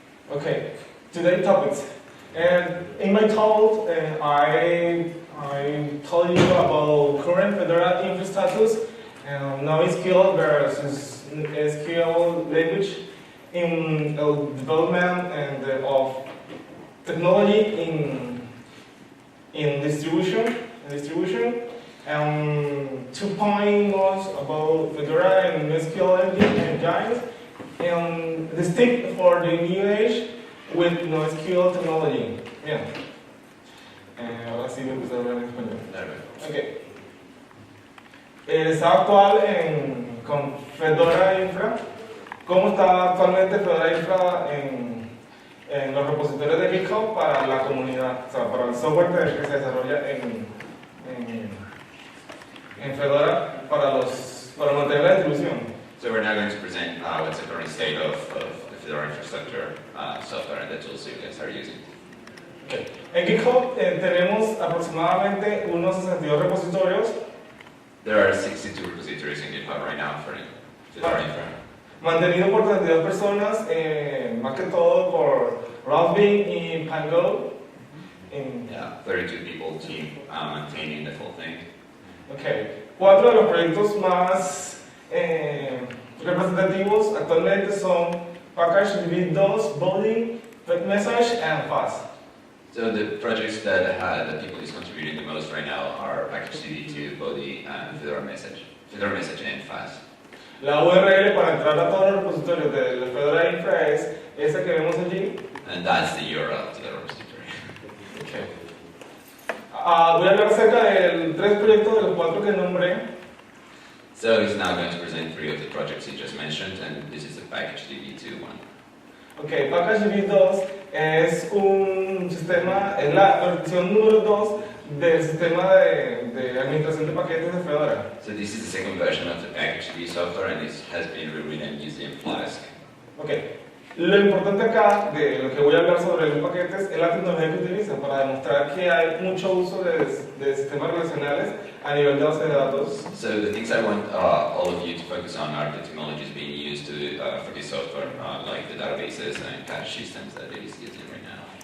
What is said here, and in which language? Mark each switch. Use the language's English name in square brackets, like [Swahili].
[English] Okay, today topics. And in my talk, I told you about current Fedora Infra status and NoSQL versus SQL language in development and of technology in distribution. 2 points about Fedora and NoSQL engines and distinct for the new age with NoSQL technology. [Spanish] Bien. Ahora sí me empecé a hablar en español. Okay. El estado actual con Fedora Infra. ¿Cómo está actualmente Fedora Infra en los repositorios de GitHub para la comunidad? O sea, para el software que se desarrolla en Fedora para mantener la distribución. [English] So we're now going to present what's the current state of the Fedora infrastructure software and the tools you guys are using. Okay. [Spanish] En GitHub tenemos aproximadamente unos 62 repositorios. [English] There are 62 repositories in GitHub right now for Fedora Infra. [Spanish] Mantenido por 32 personas, más que todo por Raspberry y Pango. [English] Yeah, 32 people team maintaining the full thing. Okay. [Spanish] 4 de los proyectos más representativos actualmente son Package DB2, Body, Message, and Fast. [English] So the projects that people is contributing the most right now are Package DB2, Body, and Fedora Message and Fast. [Spanish] La URL para entrar a todos los repositorios de la Fedora Infra es esa que vemos allí. [English] And that's the URL to the repository. Okay. [Spanish] Voy a hablar acerca de 3 proyectos de los 4 que nombré. [English] So he's now going to present 3 of the projects he just mentioned, and this is the Package DB2 one. [Spanish] Okay, Package DB2 es un sistema, es la versión número 2 del sistema de administración de paquetes de Fedora. [English] So this is the second version of the Package DB software, and this has been rewritten using Flask. Okay. [Spanish] Lo importante acá de lo que voy a hablar sobre los paquetes es la tecnología que utiliza para demostrar que hay mucho uso de sistemas relacionales a nivel de base de datos. [English] So the things I want all of you to focus on are the technologies being used for this software, like the databases and cache systems that it is using right now.